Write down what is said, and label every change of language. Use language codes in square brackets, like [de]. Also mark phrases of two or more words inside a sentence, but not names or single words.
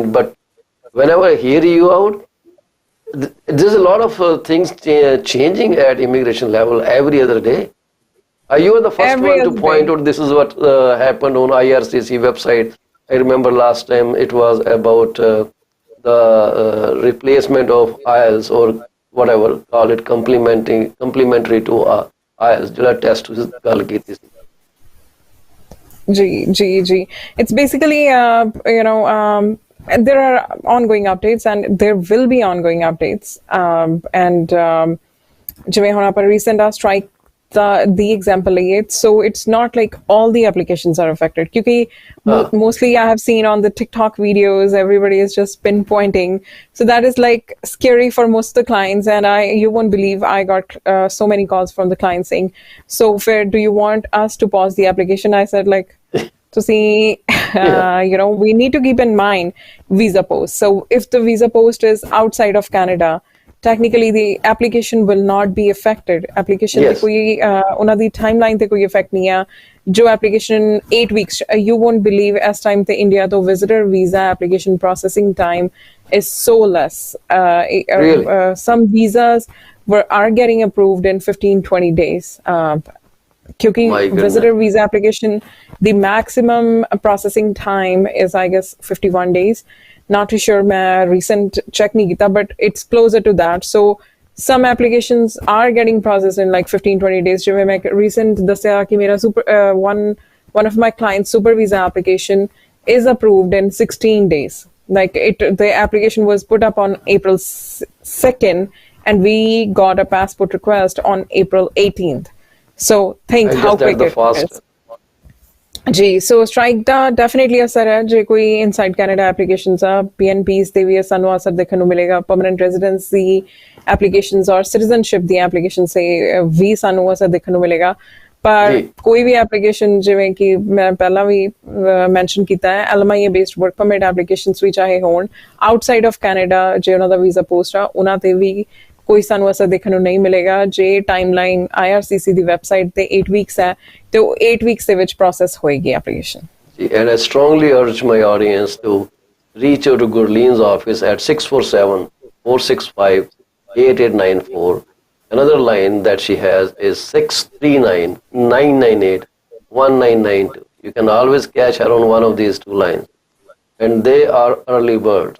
[en] But whenever I hear you out, there's a lot of things changing at immigration level every other day. You are the first one to point out this is what happened on IRCC website. I remember last time it was about the replacement of IELTS, or whatever, call it complementary to IELTS, [pa] ਜਿਹੜਾ ਟੈਸਟ ਤੁਸੀਂ ਗੱਲ ਕੀਤੀ ਸੀ। [en] ਜੀ it's basically there are ongoing updates, and there will be ongoing updates, and [pa] ਜਿਵੇਂ ਹੁਣ ਆਪਾਂ [en] recent strike the example ਲਈਏ, so it's not like all the applications are affected, ਕਿਉਂਕਿ mostly I have seen on the TikTok videos everybody is just pinpointing, so that is like scary for most of the clients. And you won't believe, I got so many calls from the clients saying, so Fair, do you want us to pause the application? I said, like, to see we need to keep in mind visa post. So if the visa post is outside of Canada, technically the application will not be affected. [pa] Application ਤੇ ਕੋਈ ਉਹਨਾਂ ਦੀ timeline ਤੇ ਕੋਈ effect ਨਹੀਂ ਆ। [en] ਜੋ application 8 weeks, you won't believe as time [pa] ਤੇ India ਤੋਂ [en] visitor visa application processing time is so less. Really? Some visas are getting approved in 15-20 days. क्योंकि visitor visa application, the maximum processing time is, I guess, 51 days. Not too sure, मैं recent check [hi] नहीं किया, [en] but it's closer to that. So some applications are getting processed in like 15-20 days. [hi] जो मैं [en] recent [pa] ਦੱਸਿਆ ਕਿ ਮੇਰਾ [en] one of my clients' super visa application is approved in 16 days. Like the application was put up on April 2nd, and we got a passport request on April 18th. So think I how guess that's quick the it is. fastest. [pa] ਜੀ ਸੋ ਸਟ੍ਰਾਈਕ ਦਾ ਡੈਫੀਨਿਟਲੀ ਅਸਰ ਹੈ ਜੇ ਕੋਈ [en] inside Canada applications [pa] ਆ ਪੀਐਨਪੀਸ ਤੇ ਵੀ ਸਾਨੂੰ ਅਸਰ ਦੇਖਣ ਨੂੰ ਮਿਲੇਗਾ [en] permanent residency [pa] ਐਪਲੀਕੇਸ਼ਨਸ ਔਰ ਸਿਟੀਜ਼ਨਸ਼ਿਪ ਦੀ ਐਪਲੀਕੇਸ਼ਨ ਸੇ ਵੀ ਸਾਨੂੰ ਅਸਰ ਦੇਖਣ ਨੂੰ ਮਿਲੇਗਾ ਪਰ ਕੋਈ ਵੀ ਐਪਲੀਕੇਸ਼ਨ ਜਿਵੇਂ ਕਿ ਮੈਂ ਪਹਿਲਾਂ ਵੀ ਮੈਂਸ਼ਨ ਕੀਤਾ ਹੈ [en] LMIA based work permit applications [pa] ਵੀ ਚਾਹੇ ਹੋਣ [en] outside of Canada [pa] ਜੇ ਉਹਨਾਂ ਦਾ [en] visa post [pa] ਆ ਉਹਨਾਂ ਤੇ ਵੀ ਕੋਈ ਸਾਨੂੰ ਅਸਰ ਦੇਖਣ ਨੂੰ ਨਹੀਂ ਮਿਲੇਗਾ ਜੇ ਟਾਈਮਲਾਈਨ ਆਈਆਰਸੀਸੀ ਦੀ ਵੈਬਸਾਈਟ ਤੇ 8 ਵੀਕਸ ਹੈ ਤੇ ਉਹ 8 ਵੀਕਸ ਦੇ ਵਿੱਚ ਪ੍ਰੋਸੈਸ ਹੋਏਗੀ ਐਪਲੀਕੇਸ਼ਨ [en] And I strongly urge my audience to reach out to Gurleen's office at 647-465-8894. Another line that she has is 639-998-1992. You can always catch her on one of these two lines. And they are early birds.